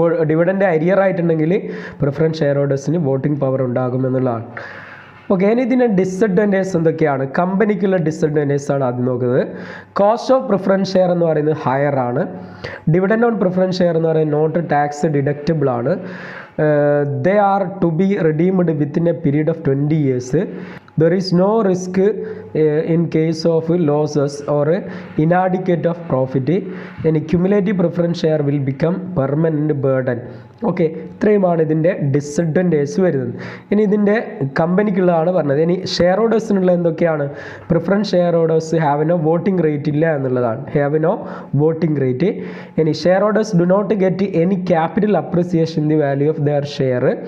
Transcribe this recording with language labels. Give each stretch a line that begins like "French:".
Malayalam: Dividend arrear ആയിട്ടുണ്ടെങ്കിൽ preference share ഹോൾഡേഴ്സിന് voting power ഉണ്ടാകുമെന്നുള്ളതാണ്. Okay, ഇനി ഇതിൻ്റെ ഡിസഡ്വാൻറ്റേജ് എന്തൊക്കെയാണ്? കമ്പനിക്കുള്ള ഡിസഡ്വാൻറ്റേജ് ആണ് ആദ്യം നോക്കുന്നത്. കോസ്റ്റ് ഓഫ് പ്രിഫറൻസ് ഷെയർ എന്ന് പറയുന്നത് ഹയർ ആണ്. ഡിവിഡൻഡ് ഓൺ പ്രിഫറൻസ് ഷെയർ എന്ന് പറയുന്നത് നോട്ട് ടാക്സ് ഡിഡക്റ്റബിൾ ആണ്.
English: They are to be redeemed within a period of 20 years. There is no risk in case of losses or inadequate of profit. Any cumulative preference share will become permanent burden.
Malayalam: Okay, ഇത്രയുമാണ് ഇതിൻ്റെ disadvantage വരുന്നത്. ഇനി ഇതിൻ്റെ കമ്പനിക്കുള്ളതാണ് പറഞ്ഞത്. ഇനി share ഹോൾഡേഴ്സിനുള്ള എന്തൊക്കെയാണ്?
English: preference share holders have no voting rate
Malayalam: ഇല്ല എന്നുള്ളതാണ്.
English: Have no voting rate. ഇനി share holders do not get any capital appreciation in the value of their share.